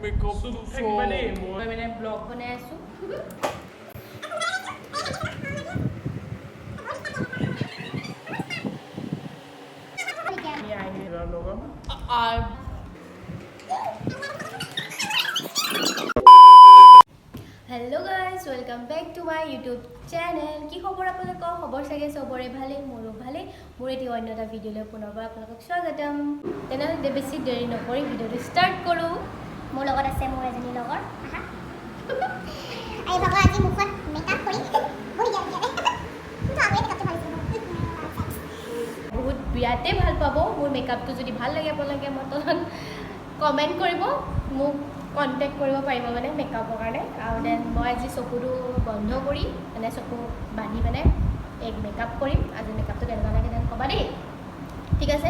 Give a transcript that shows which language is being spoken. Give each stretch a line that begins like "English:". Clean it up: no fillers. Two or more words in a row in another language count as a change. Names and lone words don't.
Assamese: মেকআপ থাকিবা দেই মই মানে ব্লগ বনাই আছোঁ
English: hello guys welcome back to my YouTube channel
Assamese: কি খবৰ আপলোকৰ খবৰ চাগে সবৰে ভালে মোৰো ভালে মোৰ এটি অন্য এটা ভিডিঅ'লৈ পুনৰবাৰ আপোনালোকক স্বাগতম তেনেহ'লে বেছি দেৰি নকৰি ভিডিঅ'টো ষ্টাৰ্ট কৰোঁ মোৰ লগত আছে মোৰ এজনী লগৰ আহা আই বাবা আজি মুখত মেকআপ কৰি বহি যায় বহুত বিৰাতে ভাল পাব মোৰ মেকআপটো যদি ভাল লাগে আপোনালোকে মই তলত কমেণ্ট কৰিব মোক কণ্টেক্ট কৰিব পাৰিব মানে মেকআপৰ কাৰণে আৰু দেন মই আজি চকুটো বন্ধ কৰি মানে চকু বান্ধি মানে এক মেকআপ কৰিম আজি মেকআপটো কেনেকুৱা লাগে দেন ক'বা দেই ঠিক আছে